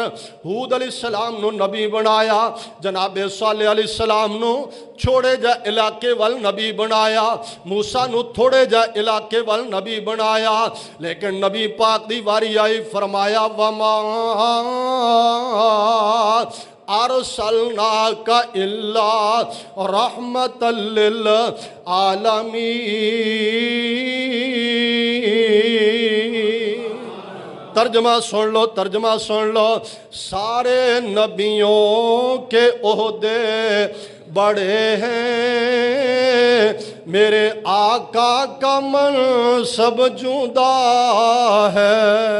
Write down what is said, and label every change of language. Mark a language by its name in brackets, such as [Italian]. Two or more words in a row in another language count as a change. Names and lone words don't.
[Punjabi] ہود علیہ السلام نوں نبی بنایا جناب صالح علیہ السلام نوں چھوڑے جا علاقے ول نبی بنایا موسیٰ نوں تھوڑے جا علاقے ول نبی بنایا لیکن نبی پاک دی واری آئی فرمایا [Arabic] وما أرسلناك إلا رحمة للعالمين۔ [Urdu] ترجمہ سن لو، ترجمہ سن لو، سارے نبیوں کے عہدے بڑے ہیں، میرے آقا کا منصب جدا ہے۔